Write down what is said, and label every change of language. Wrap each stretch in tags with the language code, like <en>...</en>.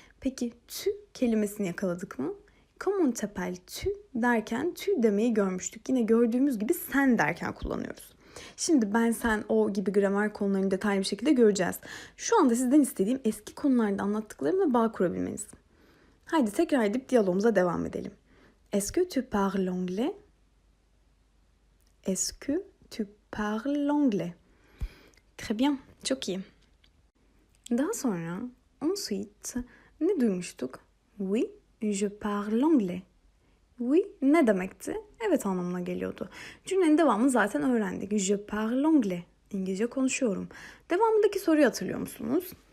<tr>Peki tu kelimesini yakaladık mı?</tr> <fr>Comment t'appelles-tu</fr> <tr>derken tu demeyi görmüştük. Yine gördüğümüz gibi sen derken kullanıyoruz. Şimdi ben, sen, o gibi gramer konularını detaylı bir şekilde göreceğiz. Şu anda sizden istediğim eski konularda anlattıklarımla bağ kurabilmeniz. Haydi tekrar edip diyalogumuza devam edelim.</tr> <fr>Est-ce que tu parles anglais? Est-ce que tu parles anglais? Très bien,</fr> <tr>çok iyi. Daha sonra ensuite ne duymuştuk?</tr> <fr>Oui, je parle anglais.</fr> <tr>Oui ne demekti? Evet anlamına geliyordu. Cümlenin devamını zaten öğrendik.</tr> <fr>Je parle anglais.</fr> <tr>İngilizce konuşuyorum. Devamındaki soruyu hatırlıyor musunuz?</tr>